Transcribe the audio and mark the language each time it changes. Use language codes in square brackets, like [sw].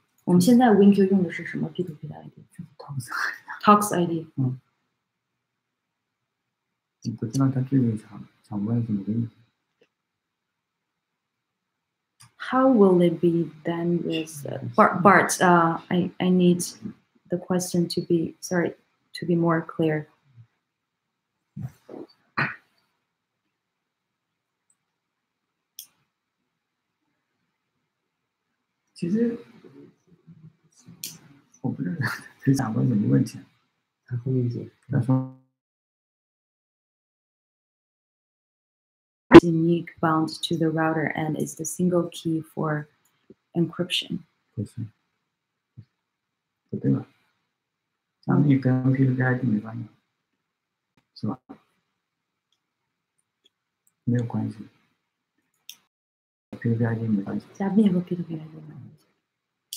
[zh] 我们现在 Winkie 用的是什么 P2P 的 ID？Tox ID。不知道他这个想问什么问题。 [en] How will it be then with Bart? I need the question to be more clear. [zh] 其实我不知道他想问什么问题。他后面解，他说。 [en] Unique bound to the router and is the single key for encryption. [zh] 不对吧？加密跟 P2P ID 没关系，是吧？没有关系。P2P ID 没关系。加密和 P2P ID 没关系，